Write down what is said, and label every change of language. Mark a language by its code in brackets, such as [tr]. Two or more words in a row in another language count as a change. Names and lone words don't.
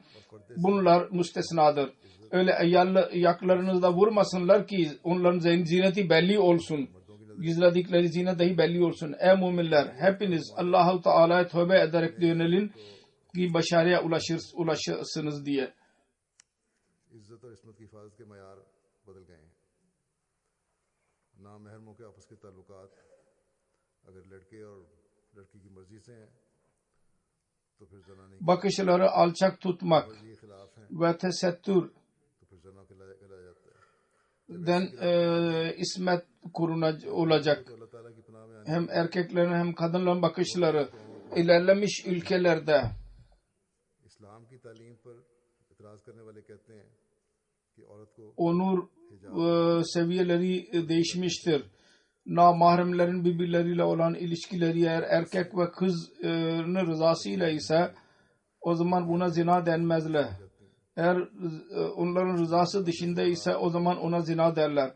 [tr] Bunlar müstesnadır. Öyle ayaklarınızda vurmasınlar ki onların zineti belli olsun. Gizledikleri zinet dahi belli olsun. Ey müminler, hepiniz Allah-u Teala'ya tövbe ederek yönelin ki başarıya ulaşırsınız diye. [ur] عزت اور عصمت کی حفاظت کے معیار بدل گئے ہیں. نامحرموں کے آپس کے تعلقات اگر لڑکے اور لڑکی کی مرضی سے ہیں تو پھر زنا نہیں, [tr] bakışları alçak tutmak [ur] یہ خلاف ہیں [tr] ve tesettür [ur] تو پھر زنا کہلایا جاتا ہے. [tr] den ismet olacak. [ur] تو اللہ تعالیٰ کی پناہ میں آنے [tr] Hem erkeklerin hem kadınların bakışları ilerlemiş ülkelerde [ur] اسلام کی تعلیم پر اعتراض کرنے والے کہتے ہیں کہ عورت کو [tr] onur seviyeleri değişmiştir. Namahremlerin birbirleriyle olan ilişkileri eğer erkek ve kızın rızasıyla ise o zaman buna zina denmezler. Eğer onların rızası dışında ise o zaman ona zina derler.